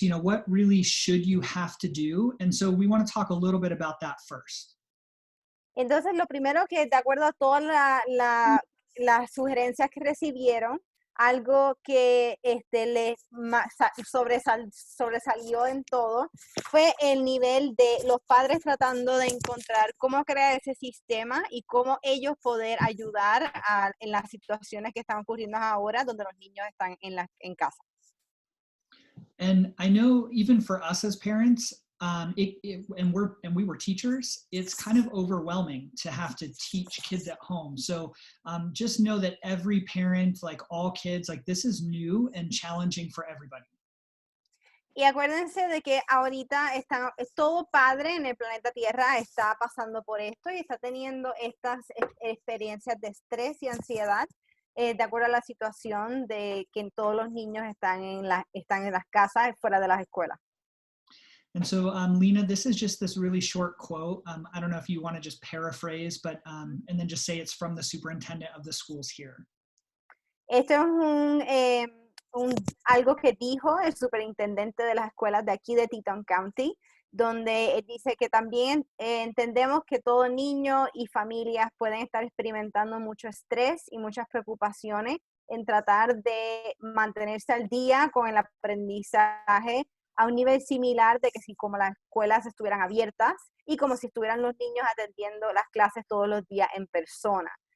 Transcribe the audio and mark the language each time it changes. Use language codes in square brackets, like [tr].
[en] You know, what really should you have to do? And so we want to talk a little bit about that first. [es] Entonces, lo primero que, de acuerdo a todas las sugerencias que recibieron, algo que les sobresalió en todo fue el nivel de los padres tratando de encontrar cómo crear ese sistema y cómo ellos poder ayudar en las situaciones que están ocurriendo ahora donde los niños están en casa. [en] And I know even for us as parents, and we were teachers, it's kind of overwhelming to have to teach kids at home. So just know that every parent, like all kids, like this is new and challenging for everybody. [es] Y acuérdense de que ahorita todo padre en el planeta Tierra está pasando por esto y está teniendo estas experiencias de estrés y ansiedad de acuerdo a la situación de que todos los niños están en las casas fuera de las escuelas. [en] And so, Lina, this is just this really short quote. I don't know if you want to just paraphrase, but and then just say it's from the superintendent of the schools here. [es] Esto es algo que dijo el superintendente de las escuelas de aquí de Teton County, donde él dice que también entendemos que todo niño y familias pueden estar experimentando mucho estrés y muchas preocupaciones en tratar de mantenerse al día con el aprendizaje a un nivel similar de que si como las escuelas estuvieran abiertas y como si estuvieran los niños atendiendo las clases todos los días en persona.